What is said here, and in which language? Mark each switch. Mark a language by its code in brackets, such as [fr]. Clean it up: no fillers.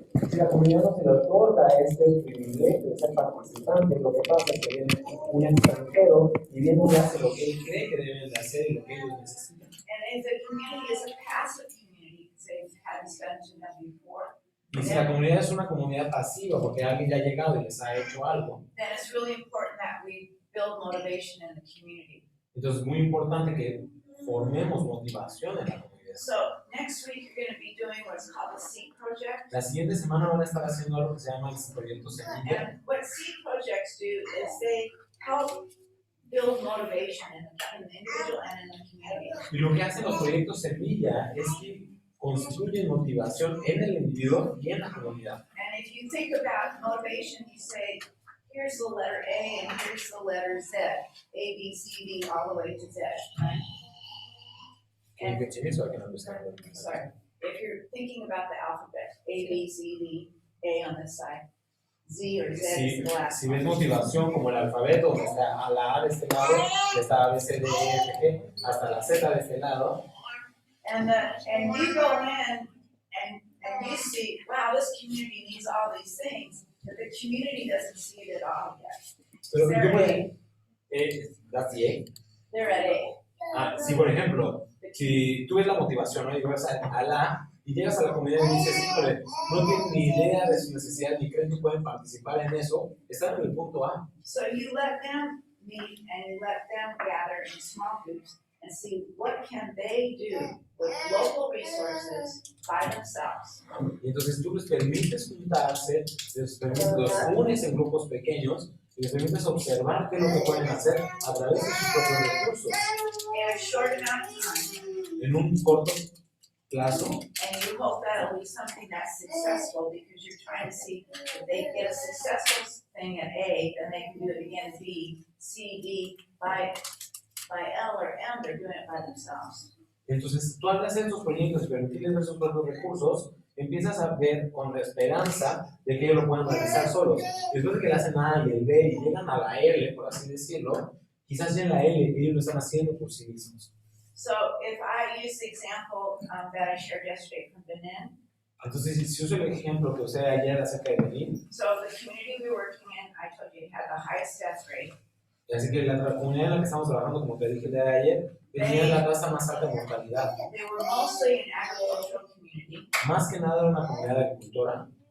[es] Si la comunidad no se le otorga este privilegio de ser participante, lo que pasa es que viene un extranjero y viene y hace lo que él cree que deben de hacer y lo que ellos necesitan. [en] And if the community is a passive community, because they've had this done to them before, [es] Y si la comunidad es una comunidad pasiva porque alguien ya ha llegado y les ha hecho algo, [en] then it's really important that we build motivation in the community. [es] entonces es muy importante que formemos motivación en la comunidad. [en] So next week you're going to be doing what's called the Seed Project. [es] La siguiente semana van a estar haciendo algo que se llama el proyecto Semilla. [en] And what Seed Projects do is they help build motivation in the individual and in the community. [es] Y lo que hacen los proyectos Semilla es que construyen motivación en el individuo y en la comunidad. [en] And if you think about motivation, you say, here's the letter A and here's the letter Z. A, B, C, D, all the way to Z. Right? Can you continue so I can understand? Sorry. If you're thinking about the alphabet, A, B, C, D, A on this side, Z or Z is the last [es] Si [en] one. [es] ves motivación como el alfabeto, donde está a la A de este lado, está A, B, C, D, E, F, G, hasta la Z de este lado. [en] And you go in and you see, wow, this community needs all these things, but the community doesn't see it at all yet. [es] Pero [en] They're [es] yo [en] at [es] puedo, [en] that's the A. They're at A. [es] Si por ejemplo, si tú ves la motivación, ¿no? Y vas a la A y llegas a la comunidad y dices, híjole, no tienen ni idea de su necesidad ni creen que pueden participar en eso, están en el punto A. [en] So you let them meet and you let them gather in small groups and see what can they do with local resources by themselves. [es] Y entonces tú les permites juntarse, los unes en grupos pequeños y les permites observar qué es lo que pueden hacer a través de sus propios recursos [en] In a short amount of time. [es] en un corto plazo. [en] And you hope that'll be something that's successful because you're trying to see if they get a successful thing at A, then they can do it again at B, C, D, by L or M, they're doing it by themselves. [es] Entonces tú hablas de estos proyectos y permitirles ver sus propios recursos, empiezas a ver con la esperanza de que ellos lo puedan realizar solos. Después de que le hacen A y el B y llegan a la L, por así decirlo, quizás ya en la L ellos lo están haciendo por sí mismos. [en] So if I use the example that I shared yesterday from Benin, [es] Entonces, si uso el ejemplo que usé ayer acerca de Benin, [en] so the community we were working in, I told you, had the highest death rate. [es] así que la comunidad en la que estamos trabajando, como te dije el día de ayer, tenía la tasa más alta de mortalidad. [en] They were mostly an agricultural community, [es] Más que nada era una comunidad agricultora,